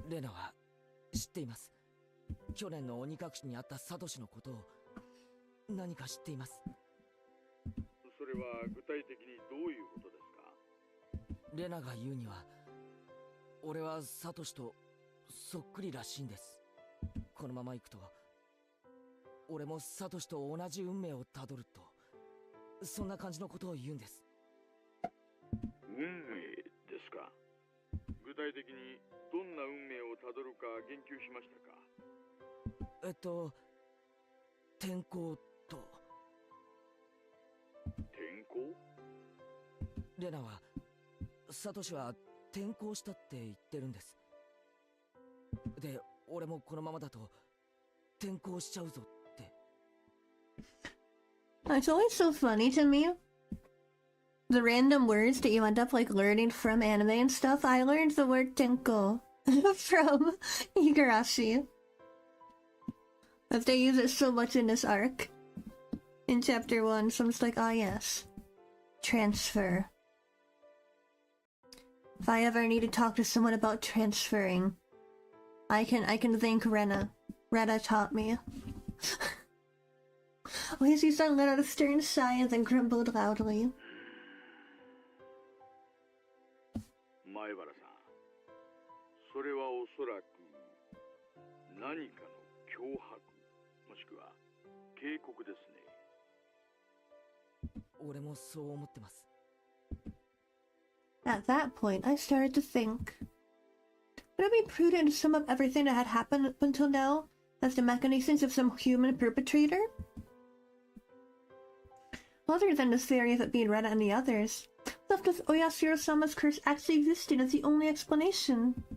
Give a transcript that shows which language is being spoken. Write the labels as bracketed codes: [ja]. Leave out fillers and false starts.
[ja] レナは知っています。去年の鬼隠しにあったサトシのことを何か知っています。それは具体的にどういうことですか？レナが言うには、俺はサトシとそっくりらしいんです。このまま行くと、俺もサトシと同じ運命をたどると、そんな感じのことを言うんです。運命ですか？具体的にどんな運命をたどるか言及しましたか？天候と。天候？レナは、サトシは転校したって言ってるんです。で、俺もこのままだと転校しちゃうぞって。 [en] It's always so funny to me. The random words that you end up like learning from anime and stuff. I learned the word tenko from higurashi. If they use it so much in this arc, in chapter 1, so I'm just like, ah yes. Transfer. If I ever need to talk to someone about transferring, I can thank Rena. Rena taught me. Oishi-san let out a stern sigh and then grumbled loudly. [ja] 前原さん、それはおそらく何かの脅迫、もしくは警告ですね。俺もそう思ってます。 [en] At that point, I started to think. Would it be prudent to sum up everything that had happened up until now as the machinations of some human perpetrator? Other than the theory of it being Rena and the others, left with Oyashiro-sama's curse actually existing as the only explanation.